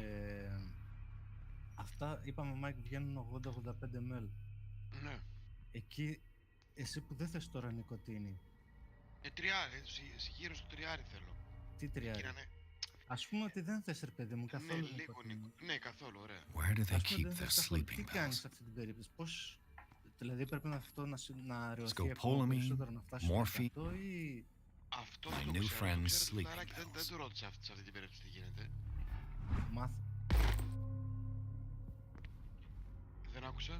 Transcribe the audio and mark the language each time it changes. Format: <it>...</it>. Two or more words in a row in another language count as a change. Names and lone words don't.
<el>Αυτά, είπαμε, Μάικ, βγαίνουν 80-85 ml. Ναι. Εκεί, εσύ που δεν θες τώρα νοικοτήνη. Τριάρι, γύρω στο τριάρι θέλω. Τι τριάρι? Ας πούμε ότι δεν θες, ρε παιδί μου, καθόλου νοικοτήνη. Ναι, καθόλου, ωραία.</el> <en>Where do they keep their sleeping</en> <el>Τι κάνεις</el> <en>pills?</en> <el>σε αυτή την περίπτωση? Πώς, δηλαδή πρέπει αυτό να αραιωθεί ακόμα</el> <en>Scopolamine,</en> <el>περισσότερο, να φτάσει στο</el> <en>morphine.</en> <el>100 ή... Αυτό</el> <en>My</en> <el>το</el> <en>new</en> <el>ξέρω,</el> <en>friend's</en> <el>το ξέρω,</el> <en>sleeping</en> <el>Φιλαράκι, δεν</el> <en>pills.</en> <el>το ρώτησα σε αυτή την περίπτωση τι γίνεται. Μάθε. Δεν άκουσα.</el>